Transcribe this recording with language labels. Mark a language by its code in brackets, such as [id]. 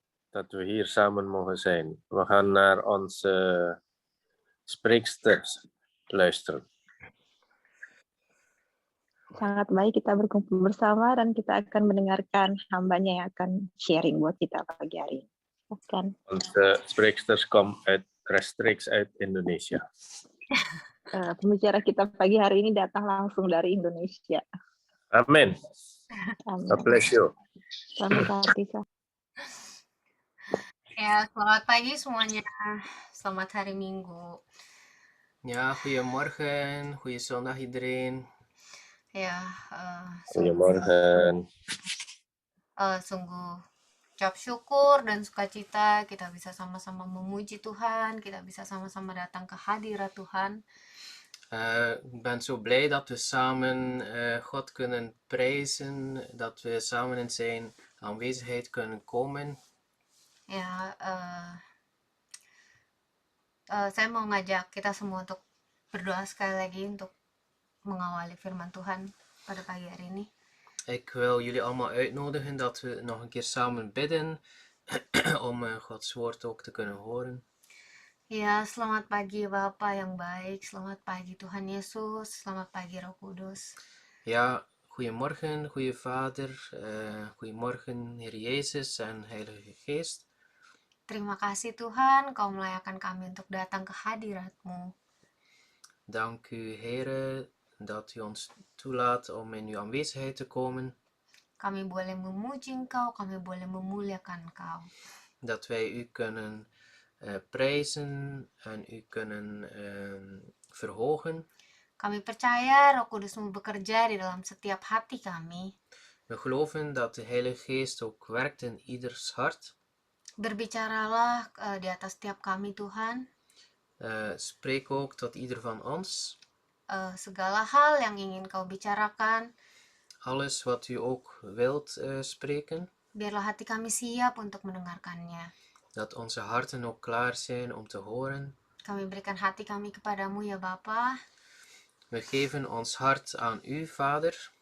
[nl] Dat we hier samen mogen zijn. We gaan naar onze spreeksters luisteren. [id] Sangat baik kita berkumpul bersama dan kita akan mendengarkan hambanya yang akan sharing buat kita pagi hari ini. Silakan. [nl] Onze spreeksters komen rechtstreeks uit Indonesia. [id] Pembicara kita pagi hari ini datang langsung dari Indonesia. Amin. Amin. [en] God bless you. [id] Selamat hari Sa. Ya, selamat pagi semuanya. Selamat hari Minggu. [nl] Ja, goedemorgen. Goeie zondag iedereen. [id] Ya, [nl] Goedemorgen. [id] sungguh ucap syukur dan sukacita kita bisa sama-sama memuji Tuhan, kita bisa sama-sama datang ke hadirat Tuhan. [nl] Ik ben zo blij dat we samen God kunnen prijzen, dat we samen in zijn aanwezigheid kunnen komen. [id] Ya, saya mau ngajak kita semua untuk berdoa sekali lagi untuk mengawali firman Tuhan pada pagi hari ini. [nl] Ik wil jullie allemaal uitnodigen dat we nog een keer samen bidden om Gods woord ook te kunnen horen. [id] Ya, selamat pagi Bapa yang baik, selamat pagi Tuhan Yesus, selamat pagi Roh Kudus. [nl] Ja, goedemorgen, goede Vader, goedemorgen Heer Jezus en Heilige Geest. [id] Terima kasih Tuhan, Kau melayakkan kami untuk datang ke hadirat-Mu. [nl] Dank u Heere dat u ons toelaat om in uw aanwezigheid te komen. [id] Kami boleh memuji Engkau, kami boleh memuliakan Engkau. [nl] Dat wij u kunnen prijzen en u kunnen verhogen. [id] Kami percaya Roh Kudus-Mu bekerja di dalam setiap hati kami. [nl] We geloven dat de Heilige Geest ook werkt in ieders hart. [id] Berbicaralah di atas setiap kami Tuhan. [nl] Spreek ook tot ieder van ons. [id] Segala hal yang ingin Kau bicarakan, [nl] Alles wat u ook wilt spreken. [id] biarlah hati kami siap untuk mendengarkannya. [nl] Dat onze harten ook klaar zijn om te horen. [id] Kami berikan hati kami kepadamu ya Bapa, [nl] We geven ons hart aan u, Vader.